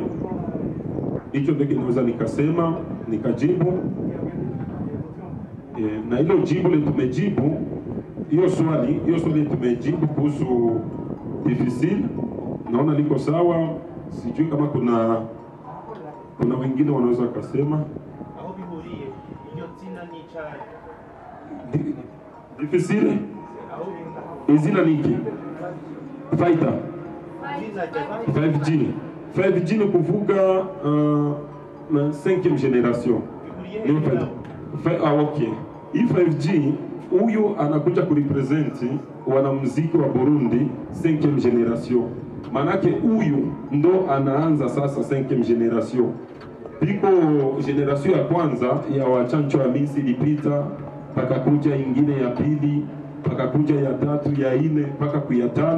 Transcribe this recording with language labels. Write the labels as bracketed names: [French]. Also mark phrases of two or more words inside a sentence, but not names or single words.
[Swahili] Hicho ndio kinaweza nikasema, nikajibu. Na hilo jibu le tumejibu, hiyo swali tumejibu kuhusu difficile. Naona liko sawa. Sijui kama kuna wengine wanaweza kusema difficile izina niki Fighter 5G ni kuvuga 5e generation. Okay. Hii 5G huyu anakuja kurepresenti wanamuziki wa Burundi 5e generation. Manake huyu ndo anaanza sasa 5e generation. Piko generation ya kwanza ya wachancho wa misi ilipita, paka kuja ingine ya pili, paka kuja ya tatu, ya ine, paka kuya tano.